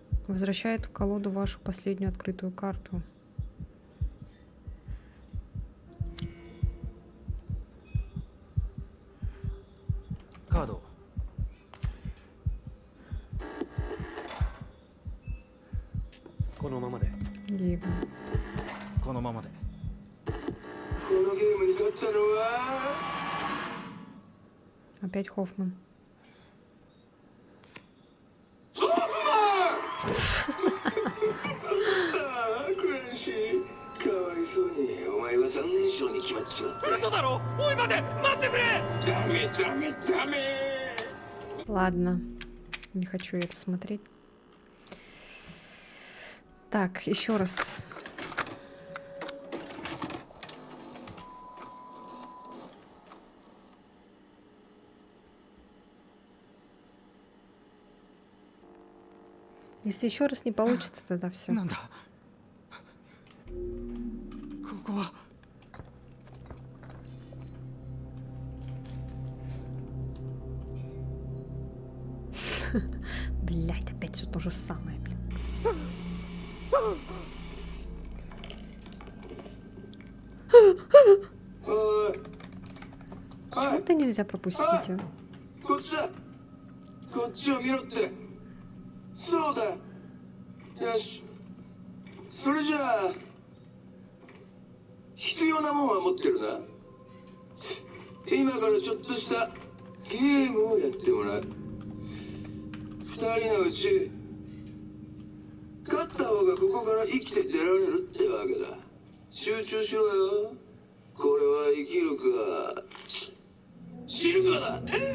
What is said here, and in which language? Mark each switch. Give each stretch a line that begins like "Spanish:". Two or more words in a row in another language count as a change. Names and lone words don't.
Russian: Возвращает в колоду вашу последнюю открытую карту. Кадо.
Japanese: このままで
Russian: Гейб.
Japanese: このままで。このゲームに勝ったのは
Russian: Опять Хоффман.
Japanese: ああ悔しいかわいそうにお前は残念賞に決まっちまった嘘だろ。おい待て、待ってくれ。ダメダメダメ
Russian: Ладно. Не хочу я это смотреть. Так, еще раз. Если еще раз не получится, тогда все.
Japanese: なんだ。ここは。
Russian: Блять, опять все то же самое, блин. Почему это нельзя пропустить, а?
Japanese: こっちだこっちを見ろってそうだよしそれじゃあ必要なもんは持ってるな今からちょっとしたゲームをやってもらう二人のうち勝った方がここから生きて出られるってわけだ集中しろよこれは生きるか死ぬかだ楽し